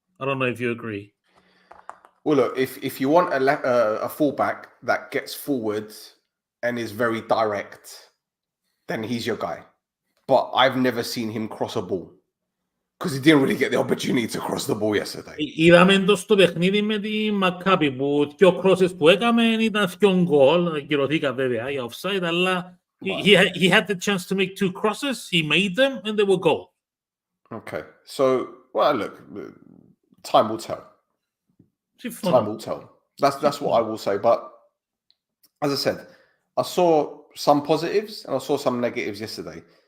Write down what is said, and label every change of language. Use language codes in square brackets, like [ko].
[en] I don't know if you agree. Well, look, if you want a fullback that gets forward and is very direct, then he's your guy. But I've never seen him cross a ball because he didn't really get the opportunity to cross the ball yesterday. [el] Είδαμε το στο παιχνίδι με τη Μακάπη που δύο crosses που έκαμε ήταν δύο γκολ. Ακυρωθήκα βέβαια για offside, αλλά [en] he had the chance to make two crosses. He made them and they were goal. Okay, so well, look, time will tell. Time will tell. That's what I will say. But as I said, I saw some positives and I saw some negatives yesterday.